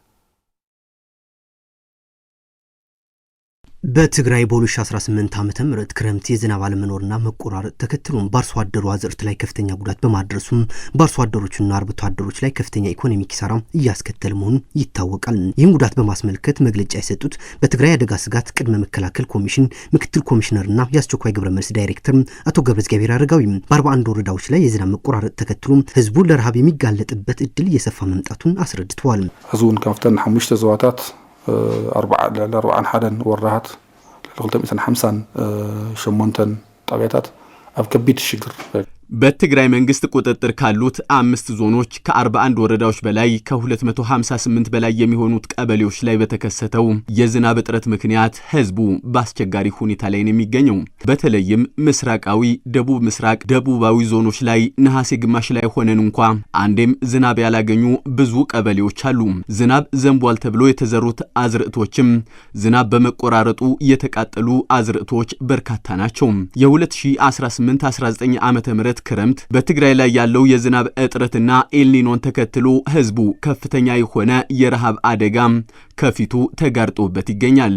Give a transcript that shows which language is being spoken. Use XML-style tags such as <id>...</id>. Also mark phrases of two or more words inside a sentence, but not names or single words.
<am>በትግራይ በ2018 ዓመተ ምህረት ክረምት የዝናብ አለመኖርና መቆራረጥ ተከትሎም በአርሶ አደሩ አዝርዕት ላይ ከፍተኛ ጉዳት በማድረሱም በአርሶ አደሮችና አርብቶ አደሮች ላይ ከፍተኛ ኢኮኖሚ ኪሳራ እያስከተለ መሆኑ ይታወቃል። ይህን ጉዳት በማስመልከት መግለጫ የሰጡት በትግራይ አደጋ ስጋት ቅድመ መከላከል ኮሚሽን ምክትል ኮሚሽነርና የአስቸኳይ ግብረ መልስ ዳይሬክተር አቶ ገብረእግዚአብሔር አረጋዊ በ41 ወረዳዎች ላይ የዝናብ መቆራረጥ ተከትሎ ህዝቡ ለረሃብ የሚጋለጥበት እድል እየሰፋ መምጣቱን አስረድተዋል።</am> <ti>ህዝቡን ከፍተን 5 ዘዋታት 41 ወራሃት ለ258 ጣቢያታት ኣብ ከቢድ ሽግር</ti> <am>በትግራይ መንግስት ቁጥጥር ካሉት 5 ዞኖች ከ41 ወረዳዎች በላይ ከ258 በላይ የሚሆኑት ቀበሌዎች ላይ በተከሰተው የዝናብ እጥረት ምክንያት ህዝቡ በአስቸጋሪ ሁኔታ ላይ ነው የሚገኘው። በተለይም ምስራቃዊ፣ ደቡብ ምስራቅ፣ ደቡባዊ ዞኖች ላይ ነሐሴ ግማሽ ላይ ሆነን እንኳን አንዴም ዝናብ ያላገኙ ብዙ ቀበሌዎች አሉ። ዝናብ ዘንቧል ተብሎ የተዘሩት አዝርዕቶችም ዝናብ በመቆራረጡ የተቃጠሉ አዝርዕቶች በርካታ ናቸው። የ2018-19 ዓመተ ምህረት ክረምት በትግራይ ላይ ያለው የዝናብ እጥረትና ኤልኒኖን ተከትሎ ህዝቡ ከፍተኛ የሆነ የረሃብ አደጋ ከፊቱ ተጋርጦበት ይገኛል።</am>